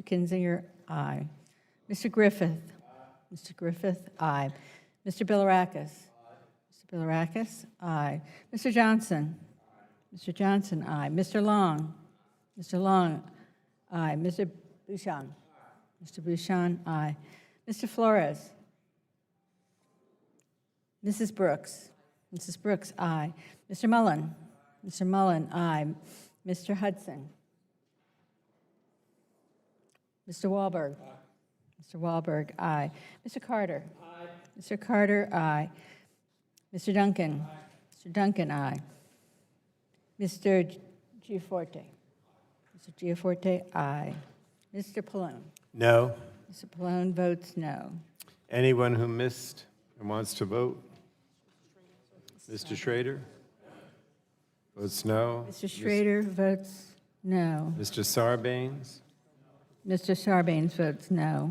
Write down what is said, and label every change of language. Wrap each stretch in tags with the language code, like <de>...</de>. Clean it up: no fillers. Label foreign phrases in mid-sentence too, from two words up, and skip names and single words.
<en>Kinzinger, aye. Mr. Griffith? Mr. Griffith, aye. Mr. Bilirakis? Mr. Bilirakis, aye. Mr. Johnson? Mr. Johnson, aye. Mr. Long? Mr. Long, aye. Mr. Bouchon? Mr. Bouchon, aye. Mr. Flores? Mrs. Brooks? Mrs. Brooks, aye. Mr. Mullen? Mr. Mullen, aye. Mr. Hudson? Mr. Wahlberg? Mr. Wahlberg, aye. Mr. Carter? Aye. Mr. Carter, aye. Mr. Duncan? Mr. Duncan, aye. Mr. Giaforte? Mr. Giaforte, aye. Mr. Pallone? No. Mr. Pallone votes no. Anyone who missed and wants to vote? Mr. Schrader? Votes no. Mr. Schrader votes no. Mr. Sarbanes? Mr. Sarbanes votes no.</en>